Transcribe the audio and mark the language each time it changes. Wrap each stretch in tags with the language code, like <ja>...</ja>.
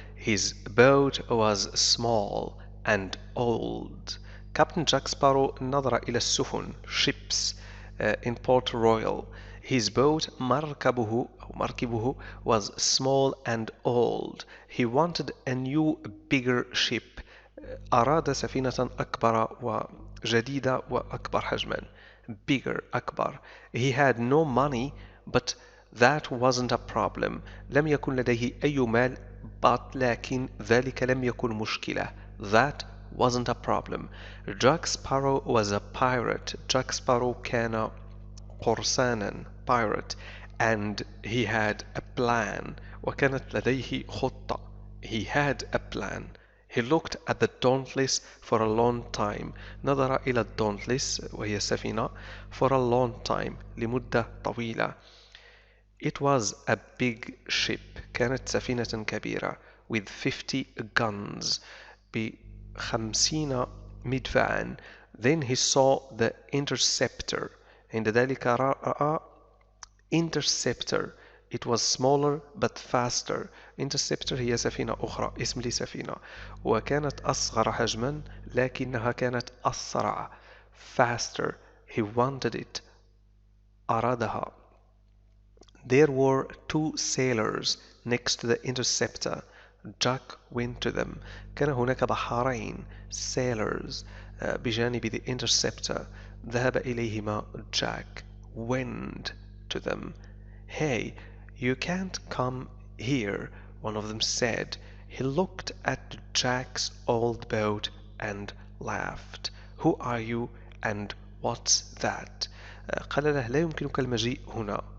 <en>His boat was small and old. Captain Jack Sparrow</en> <ar>نظر إلى السفن</ar> <en>ships in Port Royal. His boat مركبه was small and old. He wanted a new bigger ship.</en> <ar>أراد سفينة أكبر وجديدة وأكبر حجما.</ar> <en>Bigger أكبر. He had no money but that wasn't a problem.</en> <ar>لم يكن لديه أي مال but لكن ذلك لم يكن مشكلة.</ar> <en>That wasn't a problem. Jack Sparrow was a pirate. Jack Sparrow</en> <ar>كان قرصانا</ar> <en>pirate and he had a plan</en> <ar>وكانت لديه خطة.</ar> <en>He had a plan. He looked at the Dauntless for a long time.</en> <ar>نظر إلى الدونتلس وهي السفينة</ar> <en>for a long time</en> <ar>لمدة طويلة.</ar> <en>It was a big ship.</en> <ar>كانت سفينة كبيرة</ar> <en>with 50 guns</en> <ar>ب50 مدفعا.</ar> <en>Then he saw the interceptor.</en> <ar>عند ذلك رأى interceptor.</ar> <en>It was smaller but faster.</en> <ar>Interceptor هي سفينة أخرى اسم لسفينة وكانت أصغر حجما لكنها كانت أسرع.</ar> <en>Faster. He wanted it.</en> <ar>أرادها.</ar> <en>There were two sailors next to the interceptor. Jack went to them.</en> <ar>كان هناك بحارين sailors بجانب the interceptor. ذهب إليهما.</ar> <en>Jack went to them. Hey, you can't come here, one of them said. He looked at Jack's old boat and laughed. Who are you and what's that?</en> <ar>قال له لا يمكنك المجيء هنا.</ar>